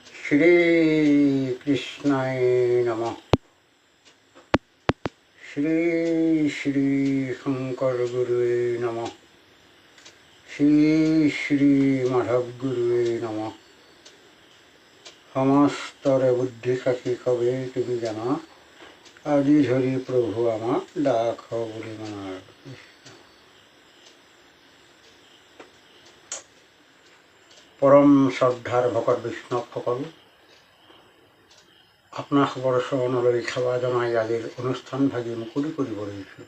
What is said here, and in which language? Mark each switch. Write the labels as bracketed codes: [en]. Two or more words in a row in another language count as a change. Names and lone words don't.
[sa] श्री कृष्णाय नमः। श्री श्री शंकर गुरुवे नमः। श्री श्री माधव गुरुवे नमः। [as] সমস্তৰে বুদ্ধি সাক্ষী কৱে তুম জানা আজি ধৰি প্ৰভু আমাক দাস বুলি মনাৰ। পৰম শ্ৰদ্ধাৰ ভকত বৈষ্ণৱসকল, আপোনাসৱৰ চৰণলৈ সেৱা জনাই আজিৰ অনুষ্ঠান ভাগি মুকলি কৰিব লৈছোঁ।